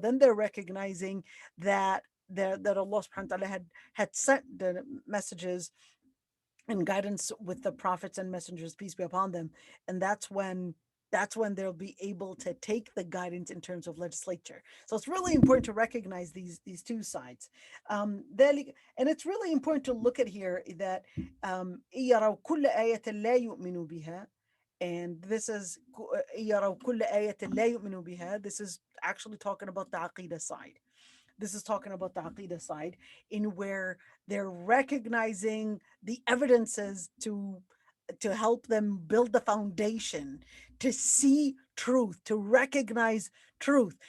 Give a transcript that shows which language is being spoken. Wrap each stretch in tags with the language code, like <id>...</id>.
<en>Then they're recognizing that Allah subhanahu wa ta'ala had sent the messages and guidance with the prophets and messengers, peace be upon them. And that's when they'll be able to take the guidance in terms of legislature. So it's really important to recognize these two sides. And it's really important to look at here that</en> <ar>يَرَوْا كُلَّ آيَةٍ لَا يُؤْمِنُوا بِهَا.</ar> <en>And this is</en> <ar>يَرَوْا كُلَّ آيَةٍ لَا يُؤْمِنُوا بِهَا.</ar> <en>This is actually talking about the Aqidah side. This is talking about the Aqidah side, in where they're recognizing the evidences to help them build the foundation, to see truth, to recognize truth.</en>